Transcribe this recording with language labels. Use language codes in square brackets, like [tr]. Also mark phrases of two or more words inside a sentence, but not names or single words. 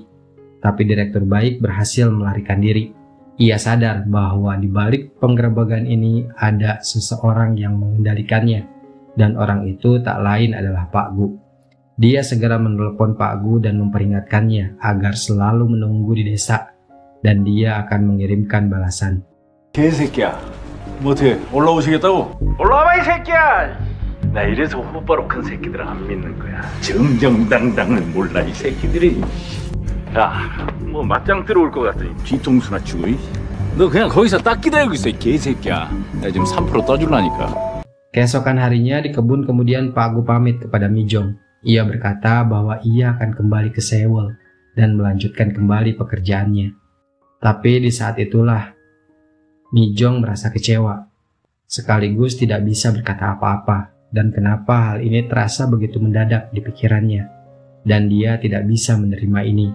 [id] Tapi direktur baik berhasil melarikan diri. Ia sadar bahwa di balik penggerebekan ini ada seseorang yang mengendalikannya. Dan orang itu tak lain adalah Pak Gu. Dia segera menelpon Pak Gu dan memperingatkannya agar selalu menunggu di desa. Dan dia akan mengirimkan balasan. [ko] 개새끼야, 뭐 어떻게 올라오시겠다고? 올라와봐 이 새끼야! 나 이래서 호빠로 큰 새끼들 안 믿는 거야. 정정당당은 몰라 이 새끼들이. 야, 뭐 맞짱 들어올 것 같더니 뒤통수나 치고. 너 그냥 거기서 딱 기다리고 있어 이 개새끼야. 나 지금 3% 떠줄라니까. [id] Keesokan harinya di kebun kemudian Pak Gu pamit kepada Mi-jong. Ia berkata bahwa ia akan kembali ke Sewol dan melanjutkan kembali pekerjaannya. Tapi di saat itulah Mi-jong merasa kecewa, sekaligus tidak bisa berkata apa-apa, dan kenapa hal ini terasa begitu mendadak di pikirannya, dan dia tidak bisa menerima ini.